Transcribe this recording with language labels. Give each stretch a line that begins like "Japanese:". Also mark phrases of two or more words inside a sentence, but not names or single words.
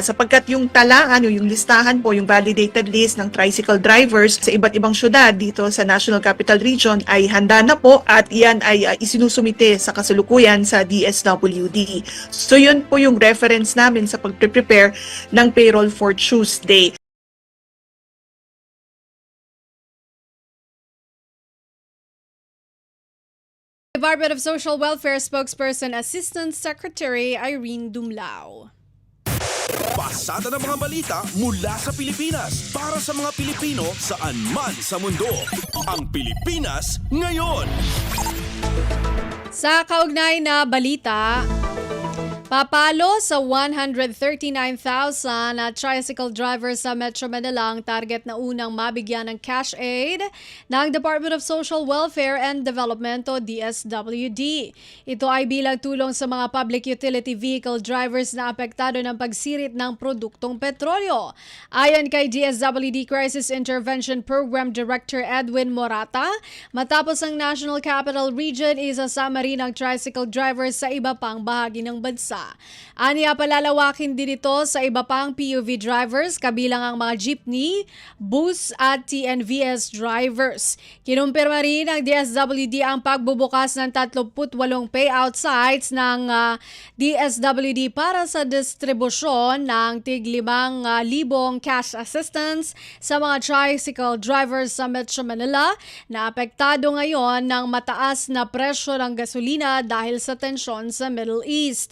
Filipino: Sapagkat yung talaan o yung listahan po, yung
English: validated list
Filipino: ng
English: tricycle drivers
Filipino: sa iba't ibang syudad dito sa National Capital Region ay handa na po at yan ay isinusumite sa kasalukuyan sa DSWD. So yun po yung reference namin sa pag-prepare ng
English: payroll for Tuesday. Department of Social Welfare spokesperson Assistant Secretary Irene Dumlao.
Filipino: Pasada ng mga balita mula sa Pilipinas para sa mga Pilipino saan man sa mundo. Ang Pilipinas ngayon. Sa kaugnay na balita, Papalo sa 139,000 na
English: tricycle drivers
Filipino: sa Metro Manila ang target na unang mabigyan ng
English: cash aid
Filipino: ng Department of Social Welfare and Development o DSWD. Ito ay bilang tulong sa mga
English: public utility vehicle drivers
Filipino: na apektado ng pagsirit ng produktong petrolyo. Ayon kay DSWD Crisis Intervention Program Director Edwin Morata, matapos ang National Capital Region, isasama rin ang
English: tricycle drivers
Filipino: sa iba pang bahagi ng bansa. Aniya, palalawakin din ito sa iba pang
English: PUV drivers
Filipino: kabilang ang mga jeepney, bus at
English: TNVS drivers.
Filipino: Kinumpirma rin ng DSWD ang pagbubukas ng 38
English: payout sites
Filipino: ng DSWD para sa distribusyon ng tig 5,000
English: cash assistance
Filipino: sa mga
English: tricycle drivers
Filipino: sa Metro Manila na apektado ngayon ng mataas na presyo ng gasolina dahil sa tensyon sa Middle East.